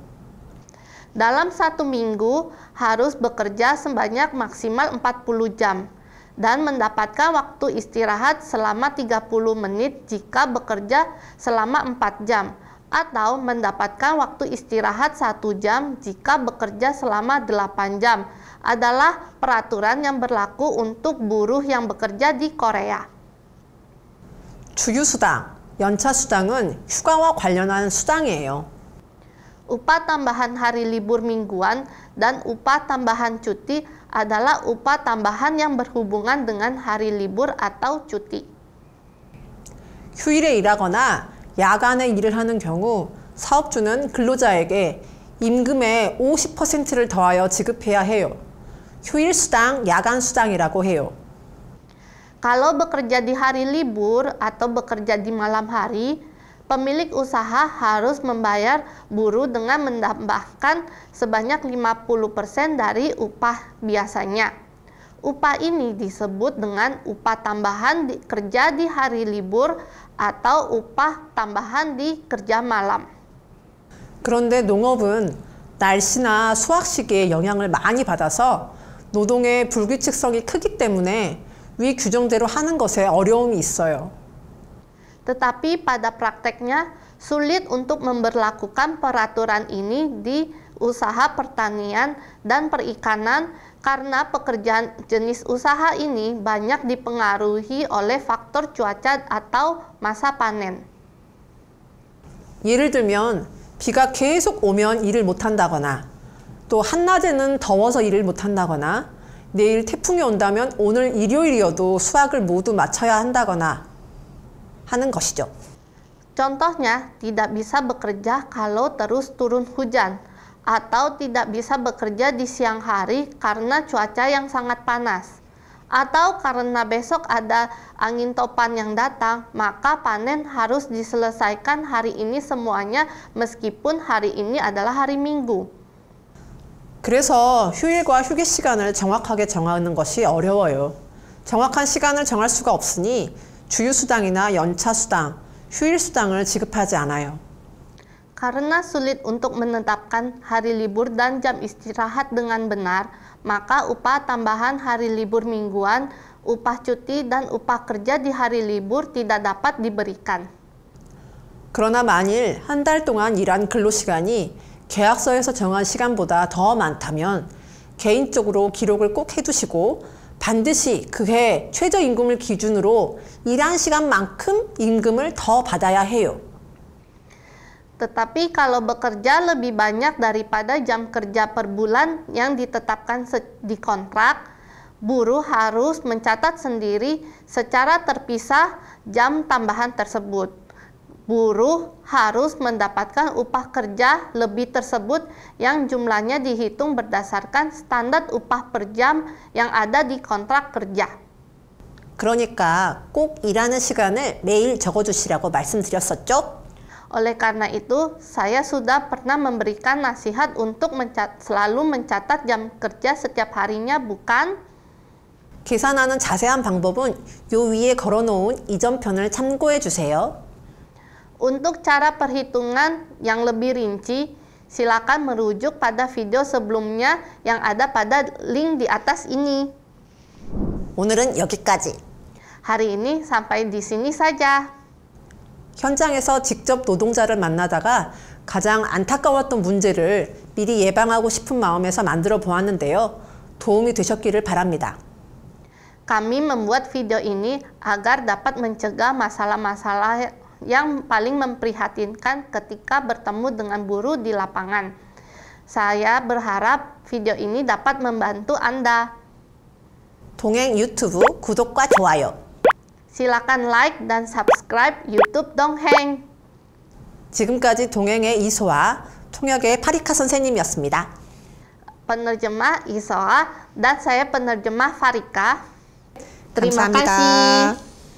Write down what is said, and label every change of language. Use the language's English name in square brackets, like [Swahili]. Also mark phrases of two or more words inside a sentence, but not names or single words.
[Indonesian] Dalam satu minggu harus bekerja sebanyak maksimal 40 jam dan mendapatkan waktu istirahat selama 30 menit jika bekerja selama 4 jam atau mendapatkan waktu istirahat 1 jam jika bekerja selama 8 jam adalah peraturan yang berlaku untuk buruh yang bekerja di Korea. [Korean] 주휴수당, 연차수당은 휴가와 관련한 수당이에요. [Indonesian] Upah tambahan hari libur mingguan dan upah tambahan cuti adalah upah tambahan yang berhubungan dengan hari libur atau cuti. [Korean] 휴일에 일하거나 야간에 일을 하는 경우 사업주는 근로자에게 임금의 50%를 더하여 지급해야 해요. 휴일수당, 야간수당이라고 해요. [Indonesian] Kalau bekerja di hari libur atau bekerja di malam hari, pemilik usaha harus membayar buruh dengan menambahkan sebanyak 50% dari upah biasanya. Upah ini disebut dengan upah tambahan kerja di hari libur atau upah tambahan di kerja malam. [Korean] 그런데 농업은 날씨나 수확 시기에 영향을 많이 받아서 노동의 불규칙성이 크기 때문에 위 규정대로 하는 것에 어려움이 있어요. [Indonesian] Tetapi pada prakteknya sulit untuk memberlakukan peraturan ini di usaha pertanian dan perikanan karena pekerjaan jenis usaha ini banyak dipengaruhi oleh faktor cuaca atau masa panen. [Korean] 예를 들면 비가 계속 오면 일을 못한다거나 또 한낮에는 더워서 일을 못한다거나 내일 태풍이 온다면 오늘 일요일이어도 수확을 모두 마쳐야 한다거나 하는 것이죠. [Indonesian] Contohnya, tidak bisa bekerja kalau terus turun hujan, atau tidak bisa bekerja di siang hari karena cuaca yang sangat panas, atau karena besok ada angin topan yang datang, maka panen harus diselesaikan hari ini semuanya meskipun hari ini adalah hari Minggu. [Korean] 그래서 휴일과 휴게 시간을 정확하게 정하는 것이 어려워요. 정확한 시간을 정할 수가 없으니 주휴수당이나 연차수당, 휴일수당을 지급하지 않아요. [Indonesian] Karena sulit untuk menetapkan hari libur dan jam istirahat dengan benar, maka upah tambahan hari libur mingguan, upah cuti, dan upah kerja di hari libur tidak dapat diberikan. [Korean] 그러나 만일 한 달 동안 일한 근로시간이 계약서에서 정한 시간보다 더 많다면 개인적으로 기록을 꼭 해두시고 반드시 그해 최저임금을 기준으로 일한 시간만큼 임금을 더 받아야 해요. [Indonesian] Tetapi kalau bekerja lebih banyak daripada jam kerja per bulan yang ditetapkan di kontrak, buruh harus mencatat sendiri secara terpisah jam tambahan tersebut. Buruh harus mendapatkan upah kerja lebih tersebut yang jumlahnya dihitung berdasarkan standar upah per jam yang ada di kontrak kerja. [Korean] 그러니까 꼭 일하는 시간을 매일 적어주시라고 말씀드렸었죠? [Indonesian] Oleh karena itu, saya sudah pernah memberikan nasihat untuk selalu mencatat jam kerja setiap harinya, bukan? [Korean] 계산하는 자세한 방법은 요 위에 걸어놓은 이전편을 참고해 주세요. [Indonesian] Untuk cara perhitungan yang lebih rinci, silakan merujuk pada video sebelumnya yang ada pada link di atas ini. [Korean] 오늘은 여기까지. [Indonesian] Hari ini sampai di sini saja. [Korean] 현장에서 직접 노동자를 만나다가 가장 안타까웠던 문제를 미리 예방하고 싶은 마음에서 만들어 보았는데요. 도움이 되셨기를 바랍니다. [Indonesian] Kami membuat video ini agar dapat mencegah masalah-masalah yang paling memprihatinkan ketika bertemu dengan buruh di lapangan. Saya berharap video ini dapat membantu Anda. [Korean] 동행 유튜브 구독과 좋아요. [Indonesian] Silakan like dan subscribe YouTube Dongheng. [Korean] 지금까지 동행의 이소아, 통역의 파리카 선생님이었습니다. [Indonesian] Penerjemah Isoa dan saya penerjemah Farika. Terima [Korean] 감사합니다. [Indonesian] kasih.